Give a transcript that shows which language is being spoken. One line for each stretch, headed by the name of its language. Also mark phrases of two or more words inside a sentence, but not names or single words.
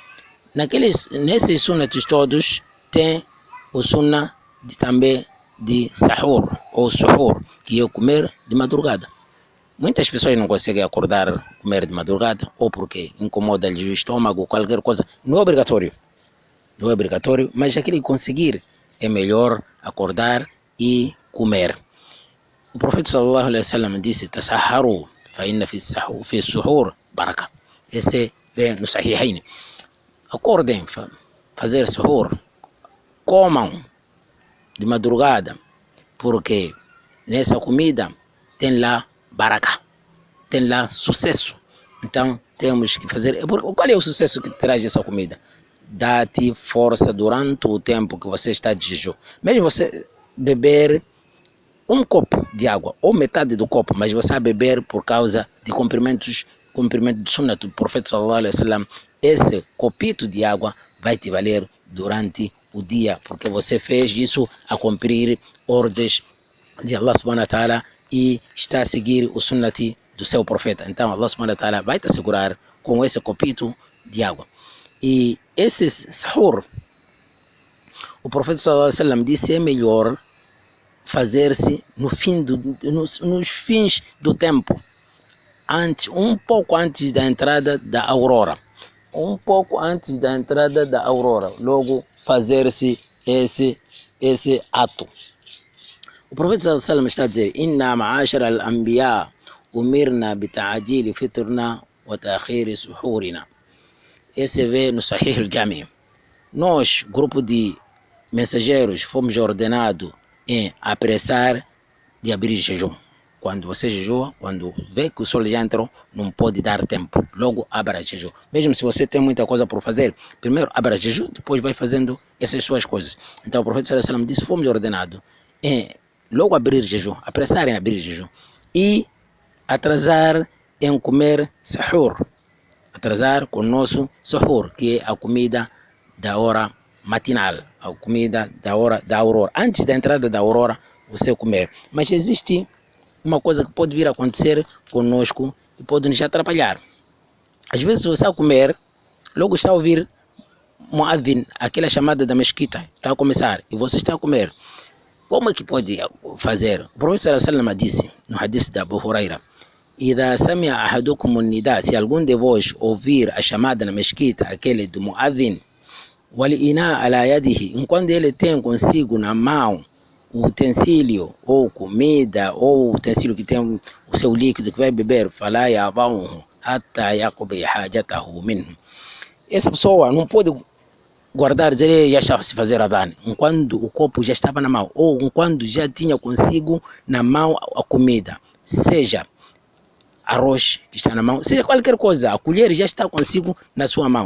Portuguese: Nesses sunnahs todos tem o sunnah também de sahur ou suhur, que é comer de madrugada. Muitas pessoas não conseguem acordar, comer de madrugada, ou porque incomoda-lhes o estômago, qualquer coisa. Não é obrigatório, mas aquele que conseguir é melhor acordar e comer. O profeta
Arabic: صلى الله عليه وسلم
Portuguese: disse:
Arabic: تسحروا فإن في السحور بركة.
Portuguese: Esse vem no Sahihain. Acordem, fazer suhur, comam de madrugada, porque nessa comida tem lá baraka, tem lá sucesso. Então temos que fazer. Qual é o sucesso que traz essa comida? Dá-te força durante o tempo que você está de jejum. Mesmo você beber um copo de água ou metade do copo, mas você vai beber por causa de cumprimento de sunnah do profeta
Arabic: صلى الله عليه وسلم,
Portuguese: esse copito de água vai te valer durante o dia, porque você fez isso a cumprir ordens de Allah
Arabic: سبحانه وتعالى
Portuguese: e está a seguir o sunnati do seu profeta. Então Allah
Arabic: سبحانه وتعالى
Portuguese: vai te assegurar com esse copito de água. E esse sahur, o profeta
Arabic: صلى الله عليه وسلم
Portuguese: disse, é melhor fazer-se nos fins do tempo, um pouco antes da entrada da aurora. Logo fazer-se esse ato. O profeta
Arabic: صلى الله عليه وسلم
Portuguese: está a dizer:
Arabic: إنا معاشر الأنبياء أمرنا بتعجيل فطرنا وتأخير سحورنا.
Portuguese: Esse vê no Sahih al-Jami. Nós, grupo de mensageiros, fomos ordenados em apressar de abrir jejum. Quando você jejua, quando vê que o sol já entrou, não pode dar tempo. Logo abra jejum. Mesmo se você tem muita coisa por fazer, primeiro abra jejum, depois vai fazendo essas suas coisas. Então o profeta
Arabic: صلى الله عليه وسلم
Portuguese: disse: fomos ordenados em logo abrir jejum, apressar em abrir jejum e atrasar em comer sahur. Atrasar com o nosso sahur, que é a comida da hora matinal, a comida da hora da aurora. Antes da entrada da aurora, você comer. Mas existe uma coisa que pode vir a acontecer conosco e pode nos atrapalhar. Às vezes você está a comer, logo está a ouvir muadhin, aquela chamada da mesquita, está a começar, e você está a comer. Como é que pode fazer? O profeta
Arabic: صلى الله عليه وسلم
Portuguese: disse, no hadith da Abu Huraira:
Arabic: إذا سمع أحدكم النداء,
Portuguese: se algum de vós ouvir a chamada na mesquita, aquele do muadhin,
Arabic: والإناء على يده,
Portuguese: enquanto ele tem consigo na mão o utensílio ou comida ou o utensílio que tem o seu líquido que vai beber,
Arabic: فلا يضعه حتى يقضي حاجته منه.
Portuguese: Essa pessoa não pode guardar, dizer, já estava a se fazer adhan, enquanto o copo já estava na mão, ou enquanto já tinha consigo na mão a comida, seja arroz que está na mão, seja qualquer coisa, a colher já está consigo na sua mão.